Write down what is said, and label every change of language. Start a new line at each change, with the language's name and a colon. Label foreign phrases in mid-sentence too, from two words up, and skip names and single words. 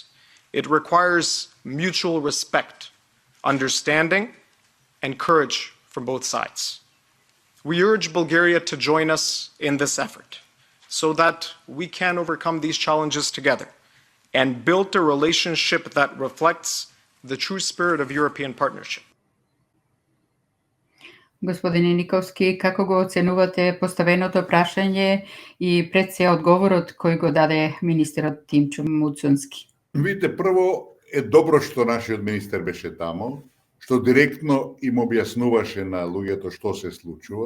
English: It requires mutual respect, understanding, and courage from both sides. We urge Bulgaria to join us in this effort so that we can overcome these challenges together and build a relationship that reflects the true spirit of European partnership.
Macedonian: Господине Никовски, како го оценувате поставеното прашање и пред се одговорот кој го даде министерот Тимчо Муцунски? Видите, прво е добро што нашиот министер беше тамо, што директно им објаснуваше на луѓето што се случува.